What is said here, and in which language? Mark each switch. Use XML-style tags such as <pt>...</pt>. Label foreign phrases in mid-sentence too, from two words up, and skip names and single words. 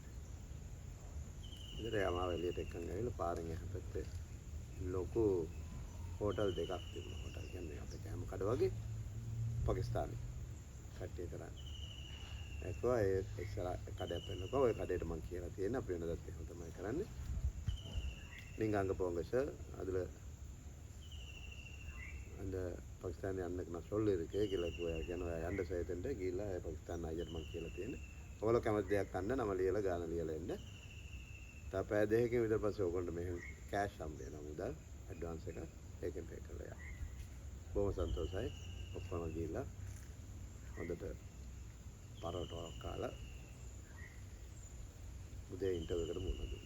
<si>ඉතින් එයා මාව එළියට එක්කන් ගිහලා පාරෙන් එහා පැත්තේ ලොකු හෝටල් දෙකක් තිබුණා. හෝටල් කියන්නේ අපේ කෑම කඩ වගේ පාකිස්තානි කට්ටිය කරන්නේ. ඒකෝ ඒ ඉස්සර කඩයක් පෙන්නකෝ ඔය කඩේට මම කියලා තියෙන අපි වෙනදත් එහෙම තමයි කරන්නේ.</si> <ta>லிங்காங்க போங்க சார் அதில் அந்த பாகிஸ்தானி அண்ணனுக்கு நான் சொல்லியிருக்கேன் கீழே</ta> <si>යන්න සහිතෙන්ට ගිහිල්ලා පාකිස්තාන අයියට මම කියලා තියෙන්නේ. ඔයගොල්ලෝ කැමති දෙයක් ගන්න නම ලියලා ගාන ලියලා එන්න. තාපෑ දෙකකින් විතර පස්සේ ඔයගොල්ලන්ට මෙහෙම කෑෂ් හම්බ වෙනවා මුදල් ඇඩ්වාන්ස් එක ඒකෙන් පේ කරලා යන්න. බොහොම සන්තෝෂයි. ඔක්කොම ගිහිල්ලා හොඳට පරෝටාවක් කාලා උදේ ඉන්ටර්විව් එකට මුහුණ දුන්නා.</si>